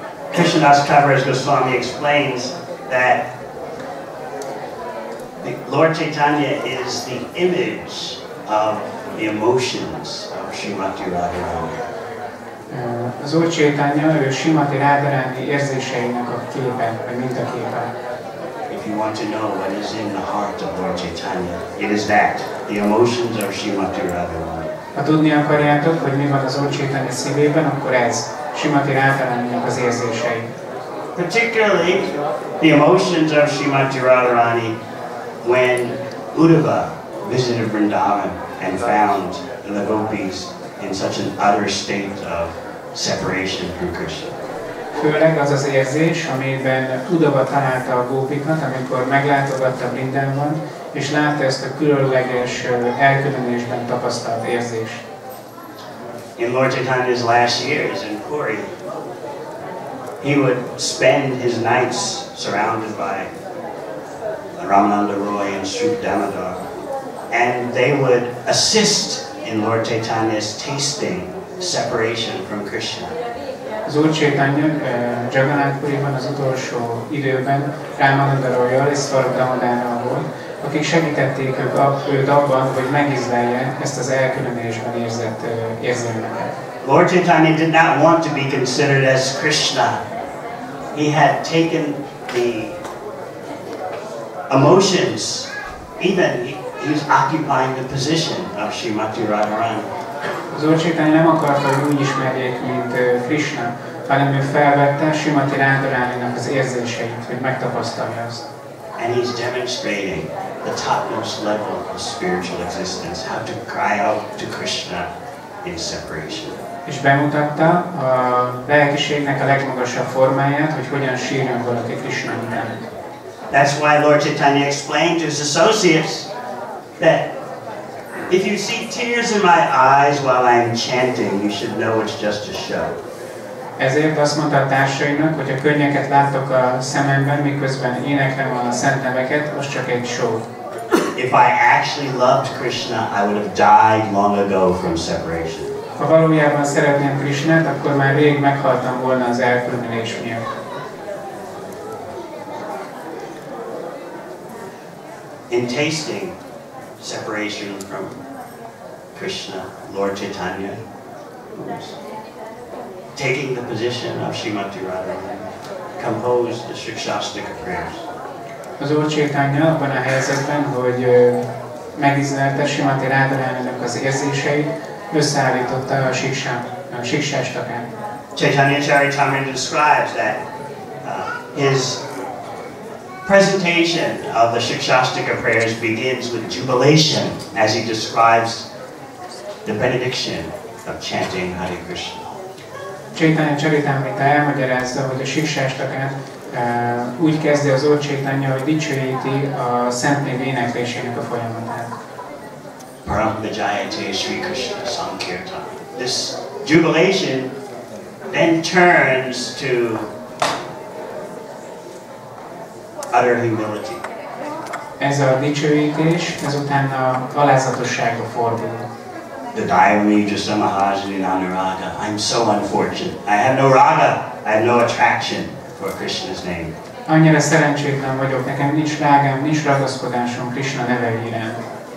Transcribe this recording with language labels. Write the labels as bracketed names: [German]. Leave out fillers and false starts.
[English] Krishnadas Kaviraj Goswami explains that the Lord Chaitanya is the image of the emotions of Srimati Radharani. [Hungarian] Az Úr Chaitanya, ő Srimati Radharani érzéseinek a képe, vagy mintaképe. [English] If you want to know what is in the heart of Lord Chaitanya, it is that, the emotions of Srimati Radharani. [Hungarian] Ha tudni akarjátok, hogy mi van az Úr Chaitanya szívében, akkor ez Srimati Radharaninak az érzései. [English] Particularly the emotions of Srimati Radharani when Uddhava visited Vrindavan and found the gopis in such an utter state of separation from Krishna. [Hungarian] Főleg az az érzés, amiben tudatba találta a gópikat, amikor meglátogatta Vrindában, és látta ezt a különleges elkülönülésben tapasztalt érzést. [English] In Lord Chaitanya's last years in Puri, he would spend his nights surrounded by Ramananda Roy and Srila Devamrta, and they would assist in Lord Chaitanya's tasting separation from Krishna. [Hungarian] Az Úr Chaitanya Jagannath Puriban az utolsó időben Ramananda Royal és Srila Devamrta volt, akik segítették őt abban, hogy megizlelje ezt az elkülönülésben érzett érzelmeket. [English] Lord Chaitanya did not want to be considered as Krishna. He had taken the emotions, even he was occupying the position of Srimati Radharani. [Hungarian] Az Úr Chaitanya nem akarta, hogy úgy ismerjék, mint Krishna, hanem ő felvette Srimati Radharaninak az érzéseit, hogy megtapasztalja azt. [English] And he's demonstrating the topmost level of spiritual existence, how to cry out to Krishna in separation. [Hungarian] És bemutatta a lelkiségnek a legmagasabb formáját, hogy hogyan sírjon valaki Krishna után. [English] That's why Lord Chaitanya explained to his associates that if you see tears in my eyes while I'm chanting, you should know it's just a show. [Hungarian] Ezért azt mondta a társainak, hogy ha könnyeket láttok a szememben, miközben éneklem a szent neveket, az csak egy show. [English] If I actually loved Krishna, I would have died long ago from separation. [Hungarian] Ha valójában szeretném Krishnát, akkor már rég meghaltam volna az elkülönülés miatt. [English] In tasting separation from Krishna, Lord Chaitanya, taking the position of Srimati Radharani, composed the Shikshastika prayers. [Hungarian] Az Úr Chaitanya abban a helyzetben, hogy megizlelte Srimati Radharaninak az érzéseit, összeállította a Shiksástakát. [English] Chaitanya Charitamrita describes that his presentation of the Shikshastika prayers begins with jubilation as he describes the benediction of chanting Hare Krishna. [Hungarian] Chaitanya Charitamrita elmagyarázza, hogy a Shiksástakát úgy kezdi az Úr Chaitanya, hogy dicsőíti a Szent Név éneklésének a folyamatát. [Sanskrit] Paramvijayate Sri Krishna Sankirtan. [English] This jubilation then turns to utter humility. [Hungarian] Ez a dicsőítés, ezután a alázatosságra fordul. [Sanskrit] The Dayamija Samahajani Anuraga. [English] I'm so unfortunate. I have no raga. I have no attraction for Krishna's name. [Hungarian] Annyira szerencsétlen vagyok, nekem nincs rágám, nincs ragaszkodásom Krishna neve iránt.